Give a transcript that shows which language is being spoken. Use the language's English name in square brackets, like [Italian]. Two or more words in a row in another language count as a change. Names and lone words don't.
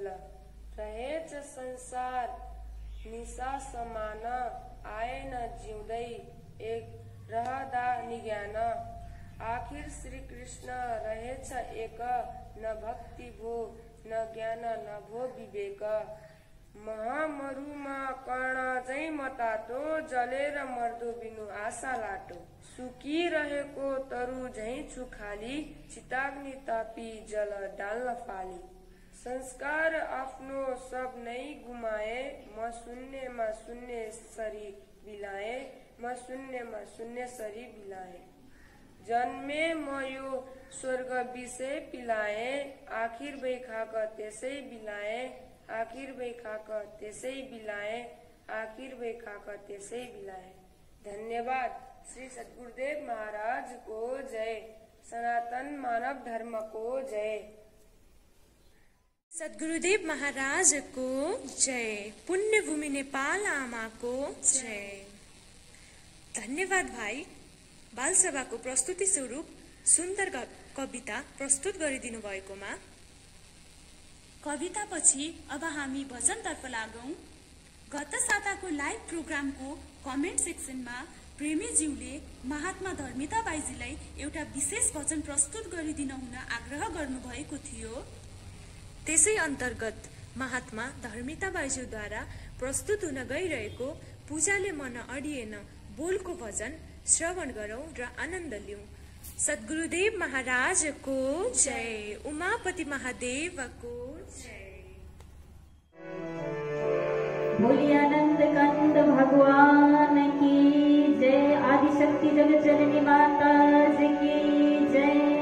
[Nepali] रहेछ संसार निशा समान आएन जिउँदै एक रहदा निज्ञान। आखिर श्री कृष्ण रहेछ एक न भक्ति भो न ज्ञान न भो विवेक। महामरुमा कर्ण झै मतातो जलेर मर्दो बिनु आशा लाटो। सुकिरहेको तरु झै छु खाली चिताग्नि तापी जल डाल्न फाली। संस्कार आफ्नो सब नै गुमाए म शून्यमा शून्य सरी बिलाए। म शून्यमा शून्य सरी बिलाए। जन्मे म यो स्वर्ग विषय पिलाए आखिर बैखाक त्यसै बिलाए। आखिर बैखाक त्यसै बिलाए। आखिर बैखाक त्यसै बिलाए। धन्यवाद। श्री सद्गुरुदेव महाराज को जय। सनातन मानव धर्म को जय। सद्गुरुदेव महाराज को जय। पुण्यभूमि नेपाल आमा को जय। धन्यवाद भाइ। बालसभाको प्रस्तुति स्वरूप सुन्दर कविता प्रस्तुत गरिदिनु भएकोमा। कवितापछि अब हामी भजनतर्फ लागौं। गत साताको लाइभ प्रोग्रामको कमेन्ट सेक्सनमा प्रेमीज्यूले महात्मा धर्मिता बाइजीलाई एउटा विशेष भजन प्रस्तुत गरिदिन हुन आग्रह गर्नुभएको थियो। त्यसै अन्तर्गत महात्मा धर्मिता बाइज्यूद्वारा प्रस्तुत हुन गइरहेको पूजाले मन अडिएन बोलको भजन श्रवण गरौं र आनन्द लिऊं। सद्गुरुदेव महाराज को जय। उमापति महादेव को जय। [Hindi] बोलिए आनंद कंद भगवान की जय। आदिशक्ति जगत जननी माता जी की जय।